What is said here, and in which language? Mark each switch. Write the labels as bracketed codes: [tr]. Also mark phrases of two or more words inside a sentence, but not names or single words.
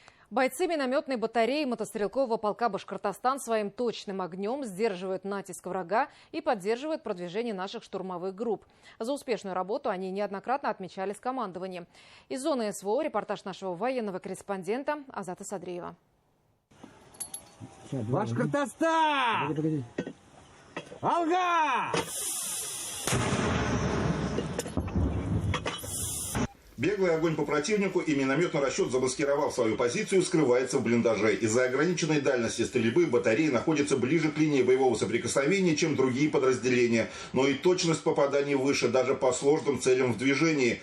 [ru] Бойцы минометной батареи мотострелкового полка «Башкортостан» своим точным огнем сдерживают натиск врага и поддерживают продвижение наших штурмовых групп. За успешную работу они неоднократно отмечались командованием. Из зоны СВО репортаж нашего военного корреспондента Азата Садриева. Башкортостан! Алга! Беглый огонь по противнику и минометный расчет, замаскировав свою позицию, скрывается в блиндаже. Из-за ограниченной дальности стрельбы батареи находятся ближе к линии боевого соприкосновения, чем другие подразделения. Но и точность попаданий выше даже по сложным целям в движении.